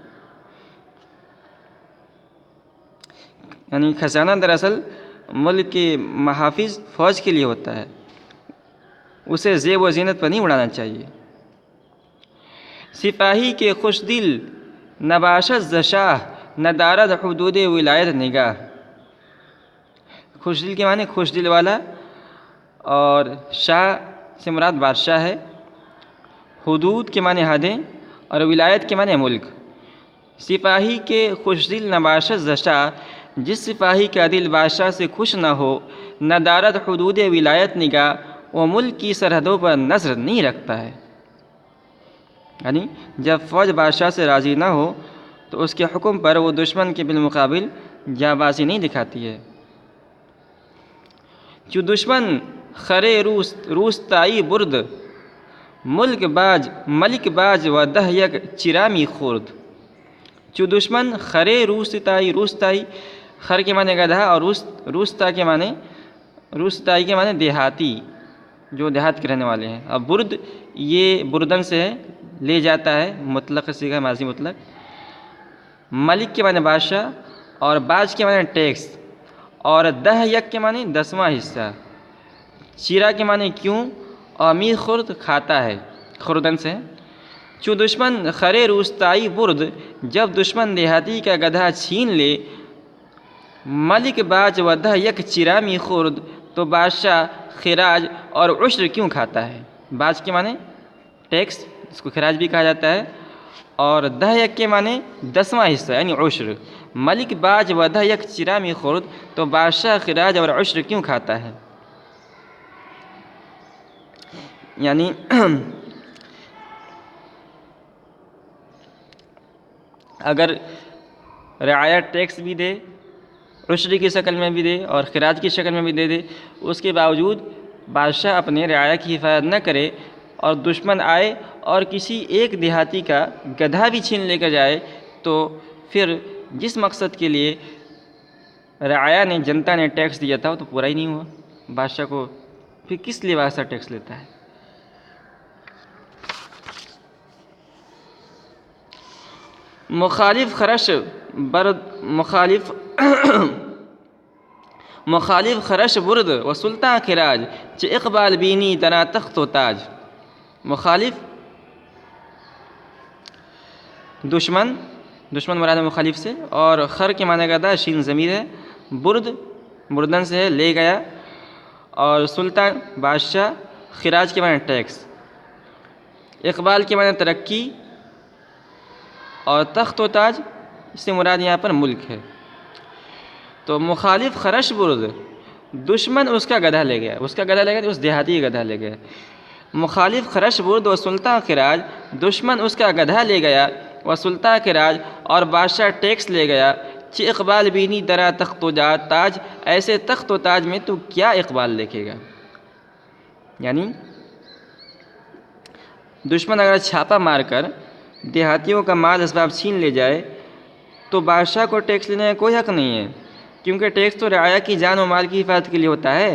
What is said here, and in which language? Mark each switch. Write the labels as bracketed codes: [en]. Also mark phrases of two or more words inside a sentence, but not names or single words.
[ur] یعنی خزانہ دراصل ملک کے محافظ فوج کے لیے ہوتا ہے، اسے زیب و زینت پر نہیں اڑانا چاہیے۔ [fa] سپاہی کے خوش دل نہ باشد ز شاہ، نہ دارد حدود ولایت نگاہ۔ [ur] خوش دل کے معنی خوش دل والا، اور شاہ سے مراد بادشاہ ہے، حدود کے معنی حدیں، اور ولایت کے معنی ملک۔ [fa] سپاہی کے خوش دل نہ باشد ز شاہ، [ur] جس سپاہی کا دل بادشاہ سے خوش نہ ہو، [fa] نہ دارد حدود ولایت نگاہ، [ur] وہ ملک کی سرحدوں پر نظر نہیں رکھتا ہے۔ یعنی جب فوج بادشاہ سے راضی نہ ہو تو اس کے حکم پر وہ دشمن کے بالمقابل جانبازی نہیں دکھاتی ہے۔ [fa] جو دشمن خرے روستائی برد، ملک باج و ده یک چرامی خورد. چو دشمن خرے روستائی [ur] خر کے معنی گدھا اور روستائی کے معنی دیہاتی، جو دیہات کے رہنے والے ہیں. اب برد یہ بردن سے ہے، لے جاتا ہے، مطلق صیغہ ماضی مطلق. ملک کے معنی بادشاہ اور باج کے معنی ٹیکس اور [fa] دہ یک [ur] کے معنی 10واں حصہ. چیرا کے معنی کیوں اور [fa] می خورد [ur] کھاتا ہے، خوردن سے. [fa] چو دشمن خرے روستائی برد، [ur] جب دشمن دیہاتی کا گدھا چھین لے. [fa] ملک باج و دہ یک چرامی خورد، [ur] تو بادشاہ خراج اور عشر کیوں کھاتا ہے. باج کے معنی ٹیکس، اس کو خراج بھی کہا جاتا ہے، اور [fa] دہ یک [ur] کے معنی 10واں حصہ یعنی عشر. [fa] ملک باج و دہ یک چرامی خورد، [ur] تو بادشاہ خراج اور عشر کیوں کھاتا ہے. یعنی اگر رعایا ٹیکس بھی دے، عشر کی شکل میں بھی دے اور خراج کی شکل میں بھی دے، اس کے باوجود بادشاہ اپنے رعایا کی حفاظت نہ کرے اور دشمن آئے اور کسی ایک دیہاتی کا گدھا بھی چھین لے کر جائے، تو پھر جس مقصد کے لیے رعایا نے، جنتا نے ٹیکس دیا تھا وہ تو پورا ہی نہیں ہوا. بادشاہ کو پھر کس لیے بادشاہ ٹیکس لیتا ہے. [fa] مخالف خرش برد و سلطان خراج، چه اقبال بینی تنا تخت و تاج. [ur] مخالف دشمن مراد مخالف سے، اور خر کے معنی گدھا، شین ضمیر ہے. بردن سے ہے، لے گیا، اور سلطان بادشاہ، خراج کے معنی ٹیکس. اقبال کے معنی ترقی، اور تخت و تاج اس سے مراد یہاں پر ملک ہے. تو [fa] مخالف خرش برد، [ur] دشمن اس کا گدھا لے گیا، اس دیہاتی کا گدھا لے گیا. [fa] مخالف خرش برد و سلطان خراج، [ur] دشمن اس کا گدھا لے گیا، [fa] و سلطان خراج [ur] اور بادشاہ ٹیکس لے گیا. [fa] چہ اقبال بینی درا تخت و تاج، [ur] ایسے تخت و تاج میں تو کیا اقبال دیکھے گا. یعنی دشمن اگر چھاپا مار کر دیہاتیوں کا مال اسباب چھین لے جائے تو بادشاہ کو ٹیکس لینے کا کوئی حق نہیں ہے، کیونکہ ٹیکس تو رعایا کی جان و مال کی حفاظت کے لیے ہوتا ہے.